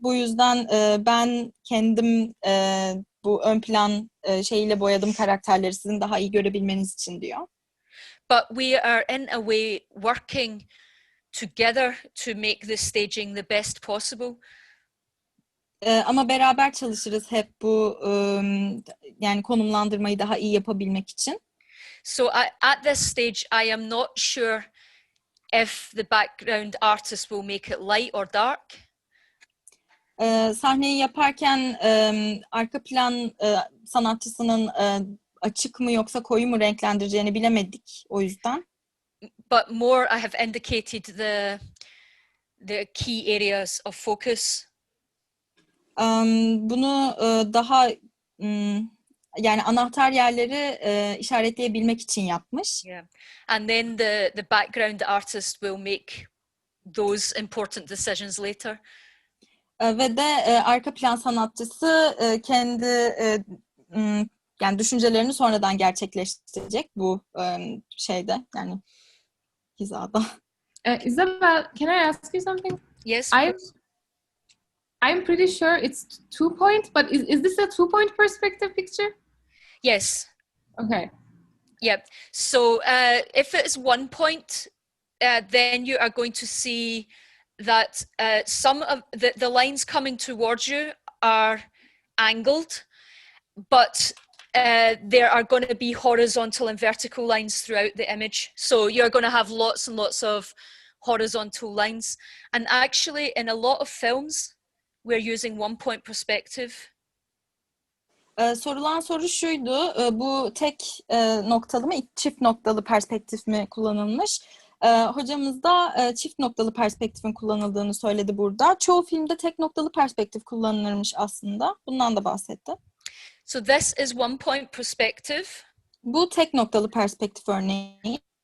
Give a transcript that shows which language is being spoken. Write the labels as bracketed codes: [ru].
[tr] Bu yüzden ben kendim bu ön plan şeyiyle boyadım karakterleri sizin daha iyi görebilmeniz için diyor. [en] But we are in a way working together to make the staging the best possible. [tr] Ama beraber çalışırız hep bu yani konumlandırmayı daha iyi yapabilmek için. [en] So at this stage, I am not sure if the background artist will make it light or dark. [tr] Sahneyi yaparken arka plan sanatçısının açık mı yoksa koyu mu renklendireceğini bilemedik o yüzden. [en] But more, I have indicated the key areas of focus. [tr] Bunu daha yani anahtar yerleri işaretleyebilmek için yapmış. [en] Yeah, and then the background artist will make those important decisions later. [tr] Ve de arka plan sanatçısı kendi yani düşüncelerini sonradan gerçekleştirecek bu şeyde yani hizada. [en] Isabel, can I ask you something? Yes. I'm pretty sure it's 2-point, but is this a 2-point perspective picture? Yes. Okay. Yeah. So if it's 1 point, then you are going to see that some of the lines coming towards you are angled, but there are going to be horizontal and vertical lines throughout the image. So you're going to have lots and lots of horizontal lines. And actually, in a lot of films, we're using 1-point perspective. [tr] Sorulan soru şuydu, bu tek noktalı mı, çift noktalı perspektif mi kullanılmış? Hocamız da çift noktalı perspektifin kullanıldığını söyledi burada. Çoğu filmde tek noktalı perspektif kullanılırmış aslında. Bundan da bahsetti. [en] So this is 1-point perspective. [tr] Bu tek noktalı perspektif örneği.